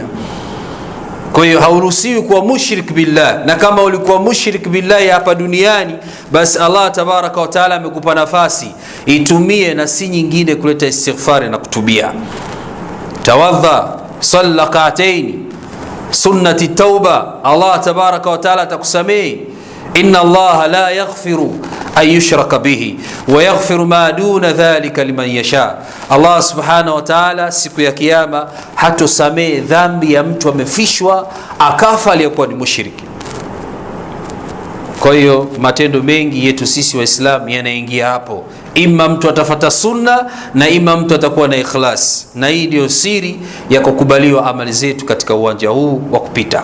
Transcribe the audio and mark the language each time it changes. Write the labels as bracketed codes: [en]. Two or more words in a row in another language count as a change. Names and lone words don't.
[sw] Kwa hiyo hauruhusiwi kuwa [ar] مشرك بالله, [sw] na kama ulikuwa [ar] مشرك بالله [sw] hapa duniani, basi Allah [ar] تبارك وتعالى [sw] amekupa nafasi, itumie na si nyingine kuleta istighfari na kutubia. [ar] Tawadha, صل ركعتين سنة التوبة, الله تبارك وتعالى atakusamehe. إن الله لا يغفر أن يشرك به ويغفر ما دون ذلك لمن يشاء. [sw] Allah [ar] سبحانه وتعالى [sw] siku ya kiyama hatosamehe dhambi ya mtu amefishwa akafa aliyokuwa ni mushriki. Kwa hiyo matendo mengi yetu sisi Waislamu yanaingia hapo, ima mtu atafata sunna na ima mtu atakuwa na ikhlas, na hii ndio siri ya kukubaliwa amali zetu katika uwanja huu wa kupita.